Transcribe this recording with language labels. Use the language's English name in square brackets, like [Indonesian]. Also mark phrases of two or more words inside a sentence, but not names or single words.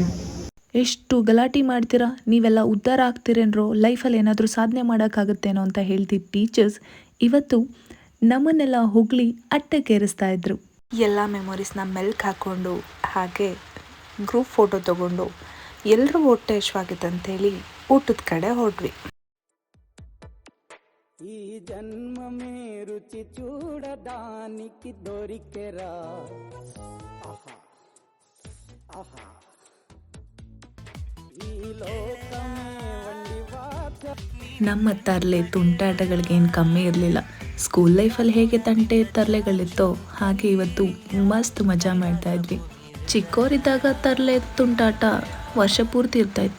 [Kannada] ಎಷ್ಟು ಗಲಾಟೆ ಮಾಡ್ತೀರಾ, ನೀವೆಲ್ಲ ಉದ್ಧಾರ ಆಗ್ತೀರೇನ್ರೋ, ಲೈಫಲ್ಲಿ ಏನಾದರೂ ಸಾಧನೆ ಮಾಡೋಕ್ಕಾಗುತ್ತೇನೋ ಅಂತ ಹೇಳ್ತಿದ್ದ ಟೀಚರ್ಸ್ ಇವತ್ತು ನಮ್ಮನ್ನೆಲ್ಲ ಹೊಗಳಿ ಅಟ್ಟಕ್ಕೇರಿಸ್ತಾ ಇದ್ರು. ಎಲ್ಲ ಮೆಮೊರೀಸ್ನ ಮೆಲ್ಕ್ ಹಾಕ್ಕೊಂಡು ಹಾಗೆ ಗ್ರೂಪ್ ಫೋಟೋ ತೊಗೊಂಡು ಎಲ್ಲರೂ ಹೊಟ್ಟೆ ಹಶ್ವಾಗಿತ್ತಂತೇಳಿ ಊಟದ ಕಡೆ ಹೊರಟ್ವಿ. [Telugu] ఈ జన్మమే రుచి చూడడానికి దొరికెరా ఆహా ఆహా ఈ లోకమే వండి వాచ. [Kannada] ನಮ್ಮ ತರಲೆ ತುಂಟಾಟಗಳಿಗೇನು ಕಮ್ಮಿ ಇರಲಿಲ್ಲ. ಸ್ಕೂಲ್ ಲೈಫಲ್ಲಿ ಹೇಗೆ ತಂಟೆ ತರಲೆಗಳಿತ್ತೋ ಹಾಗೆ ಇವತ್ತು ಮಸ್ತ್ ಮಜಾ ಮಾಡ್ತಾ ಇದ್ವಿ. ಚಿಕ್ಕವರಿದ್ದಾಗ ತರಲೆ ತುಂಟಾಟ ವರ್ಷ ಪೂರ್ತಿ ಇರ್ತಾಯಿತ್ತು.